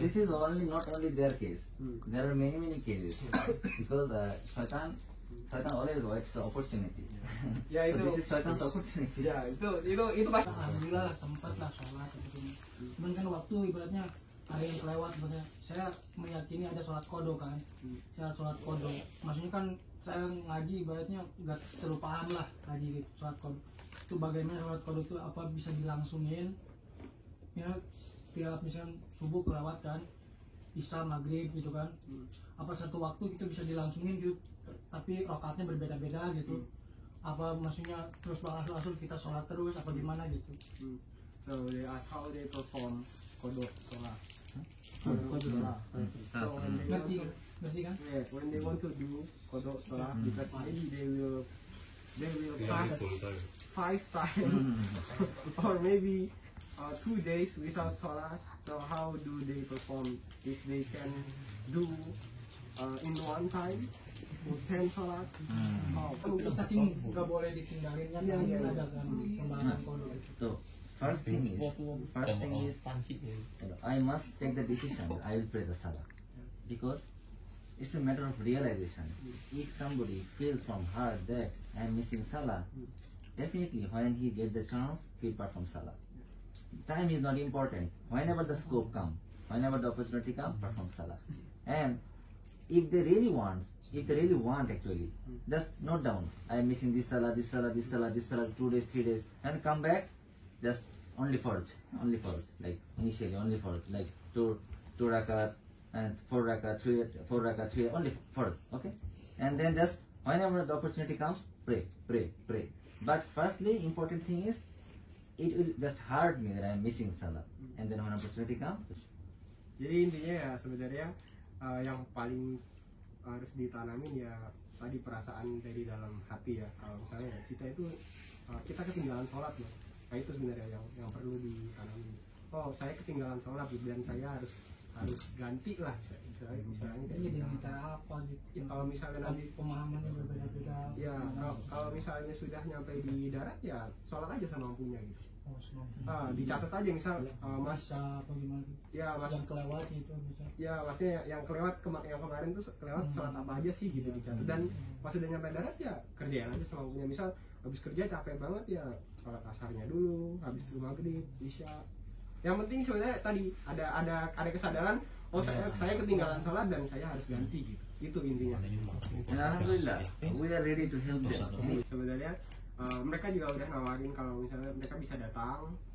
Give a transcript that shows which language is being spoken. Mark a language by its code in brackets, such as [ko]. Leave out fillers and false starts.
[en] This is not only their case. There are many cases because Shaitan always waits the opportunity. [id] Ya itu. [en] So this is Shaitan's opportunity. [id] Ya itu pasti. Alhamdulillah sempat lah sholat gitu. Cuman kan waktu ibaratnya ada yang kelewat sebenarnya. Saya meyakini ada sholat qadha kan. Saya sholat qadha. Maksudnya kan saya ngaji ibaratnya nggak terlalu paham lah ngaji gitu, sholat qadha. Itu bagaimana sholat qadha itu apa bisa dilangsungin? Ya setiap misalnya subuh kelewat kan, isya maghrib gitu kan. Apa satu waktu itu bisa dilangsungin gitu, tapi rakaatnya berbeda-beda gitu. Apa maksudnya terus berasul-asul kita sholat terus apa gimana gitu. [en] So they ask how they perform qadha sholat. So [id] Ngerti kan? [en] yeah, when they want to do qadha sholat, because maybe they will fast 5 times or maybe 2 days without sholat. So how do they perform if they can do in one time 10 sholat? [id] Itu saking nggak boleh ditinggalinnya kan ada kan pembahasan qadha. [en] So first thing is I must take the decision. I will pray the salah because it's a matter of realization. If somebody feels from heart that I am missing salah, definitely when he gets the chance, he'll perform salah. Time is not important. Whenever the scope comes, whenever the opportunity comes, perform salah. And if they really want actually, just note down, I am missing this salah, 2 days, 3 days, and come back, just only forge, like initially only forge, like 2 rakat and 4 rakat, 3, only forge, okay? And then just whenever the opportunity comes, pray. But firstly, important thing is, it will just hurt me that I am missing salah, and then when opportunity comes. [id] Jadi intinya ya sebenarnya yang paling harus ditanamin ya tadi perasaan dari dalam hati ya. Kalau misalnya kita itu kita ketinggalan sholat ya, nah itu sebenarnya yang perlu ditanamin. Oh saya ketinggalan sholat dan saya harus ganti lah misalnya kayak Iya, gitu. dengan cara apa gitu. Ya, kalau misalnya nanti pemahamannya berbeda-beda. ya kalau misalnya sudah nyampe di darat ya sholat aja semampunya gitu. Dicatat aja misal mas apa gimana gitu. ya mas Yang kelewat itu bisa. ya maksudnya yang kelewat yang kemarin tuh kelewat sholat apa aja sih gitu dicatat, dan pas udah nyampe darat ya kerjain aja semampunya. Misal habis kerja capek banget ya sholat asarnya dulu, habis itu maghrib, isya. Yang penting sebenarnya tadi ada kesadaran, oh saya ketinggalan sholat dan saya harus ganti gitu. Itu intinya. [en] And alhamdulillah, we are ready to help them. [id] Sebenarnya mereka juga udah nawarin kalau misalnya mereka bisa datang.